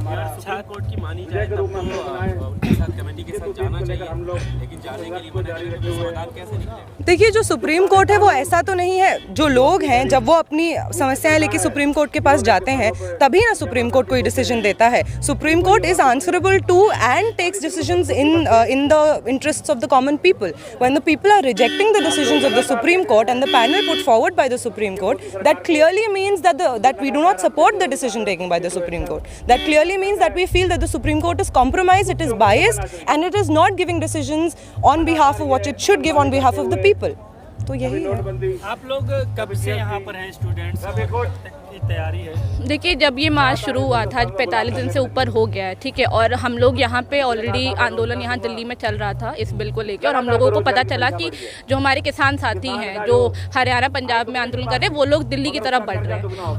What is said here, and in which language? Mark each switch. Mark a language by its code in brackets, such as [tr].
[hi] Court की मानी जाए तो उनके साथ कमेटी के साथ जाना चाहिए, लेकिन जाने के लिए समाधान कैसे निकलेगा? देखिए, जो सुप्रीम कोर्ट है वो ऐसा तो नहीं है, जो लोग हैं जब वो अपनी समस्याएं लेके सुप्रीम कोर्ट के पास जाते हैं तभी ना सुप्रीम कोर्ट कोई डिसीजन देता है। [en] Supreme Court is answerable to and takes decisions in the interests of the common people. When the people are rejecting the decisions of the Supreme Court and the panel put forward by the Supreme Court, that clearly means that we do not support the decision taken by the Supreme Court. That clearly means that we feel that the Supreme Court is compromised, it is biased, and it is not giving decisions on behalf of what it should give on behalf of the people. [hi] तो यही है। आप लोग कब से यहाँ पर हैं स्टूडेंट्स, की तैयारी है? देखिए, जब ये मार्च शुरू हुआ था 45 दिन से ऊपर हो गया है, ठीक है, और हम लोग यहाँ पे ऑलरेडी आंदोलन यहाँ दिल्ली में चल रहा था इस बिल को लेकर, और हम लोगों को पता चला कि जो हमारे किसान साथी हैं जो हरियाणा पंजाब में आंदोलन कर रहे हैं वो लोग दिल्ली की तरफ बढ़ रहे हैं।